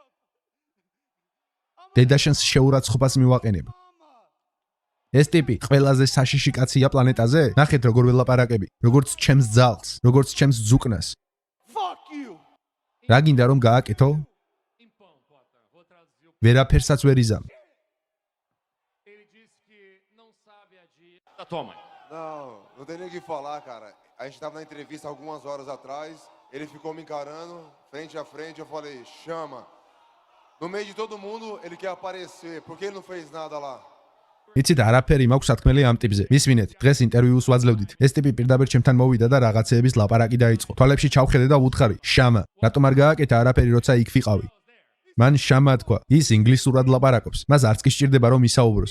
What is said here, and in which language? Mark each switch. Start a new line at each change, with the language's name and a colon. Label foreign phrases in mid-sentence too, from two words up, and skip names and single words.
Georgian: დედაშენს შეურაცხყოფას მივაყენებ. ეს ტიპი ყველაზე საშიში კაცია პლანეტაზე? ნახეთ როგორ ველაპარაკები, როგორც ჩემს ძალს, როგორც ჩემს ძუკნას. რა გინდა რომ გააკეთო? ვერაფერსაც ვერ იზამ.
Portuguese: Não tem nem o que falar, cara. A gente estava na entrevista algumas horas atrás, ele ficou me encarando, frente a frente, eu falei, chama. No meio de todo mundo, ele quer aparecer. Por que ele não fez nada lá?
Georgian: იცით, არაფერი მაქვს სათქმელი ამ ტიპზე. მისმინეთ, დღეს ინტერვიუს ვაძლევდით. ეს ტიპი პირდაპირ ჩემთან მოვიდა და რაღაცეების ლაპარაკი დაიწყო. თვალებში ჩავხედე და ვუთხარი, შამა, რატომ არ გააკეთა არაფერი, როცა იქ ვიყავი? მან შამა თქვა, ის ინგლისურად ლაპარაკობს. მას არც კი სჭირდება რომ ისაუბროს.